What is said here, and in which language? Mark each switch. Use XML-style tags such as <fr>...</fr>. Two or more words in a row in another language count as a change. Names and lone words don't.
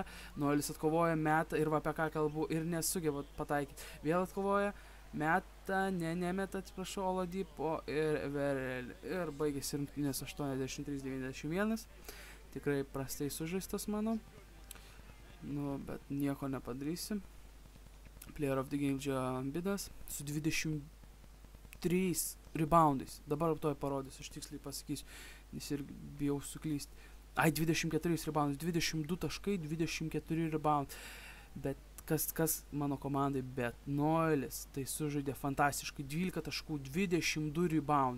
<lt>Noelis atkovoja, meta ir apie ką kalbu ir nesugeba pataikyti. Vėl atkovoja, meta, nemeta, atsiprašau, Oladipo ir Verel. Ir baigėsi rungtynės 83-91. Tikrai prastai sužaistas mano. Bet nieko nepadarysim.</lt> <en>Player of the Game</en> <lt>Embidas su 23 reboundais. Dabar toj parodysiu, aš tiksliai pasakysiu, nes ir bijau suklysti. 24 reboundais, 22 taškai, 24 rebound. Bet kas mano komandai, bet Noelis tai sužaidė fantastiškai, 12 taškų, 22 rebound.</lt>